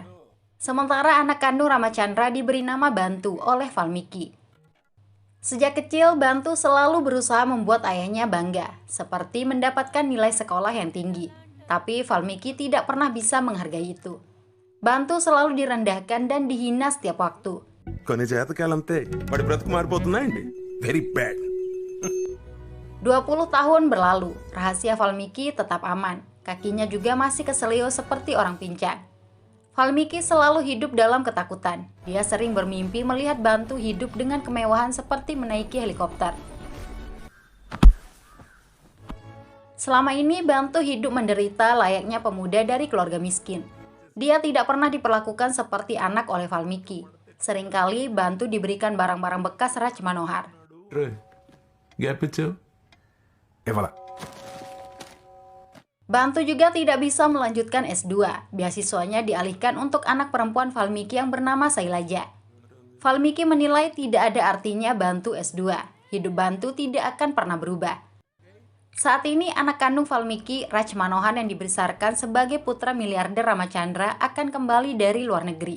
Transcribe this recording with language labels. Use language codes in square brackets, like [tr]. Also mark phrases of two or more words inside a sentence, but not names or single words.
[id] Sementara anak kandung Ramachandra diberi nama Bantu oleh Valmiki. Sejak kecil, Bantu selalu berusaha membuat ayahnya bangga, seperti mendapatkan nilai sekolah yang tinggi. Tapi Valmiki tidak pernah bisa menghargai itu. Bantu selalu direndahkan dan dihina setiap waktu. [te] కొన్ని జాతకాలంతే వాడి బ్రతుకు మారిపోతున్నాయండి [en] very bad [id] 20 tahun berlalu, rahasia Valmiki tetap aman. Kakinya juga masih keselio seperti orang pincang. Valmiki selalu hidup dalam ketakutan. Dia sering bermimpi melihat Bantu hidup dengan kemewahan seperti menaiki helikopter. Selama ini Bantu hidup menderita layaknya pemuda dari keluarga miskin. Dia tidak pernah diperlakukan seperti anak oleh Valmiki. Seringkali Bantu diberikan barang-barang bekas Raj Manohar. [te] గ్యాప్ ఇచ్చావు ఇవ్వాల [id] Bantu juga tidak bisa melanjutkan S2. Beasiswanya dialihkan untuk anak perempuan Valmiki yang bernama Sailaja. Valmiki menilai tidak ada artinya Bantu S2. Hidup Bantu tidak akan pernah berubah. Saat ini anak kandung Valmiki, Raj Manohar yang dibesarkan sebagai putra miliarder Ramachandra akan kembali dari luar negeri.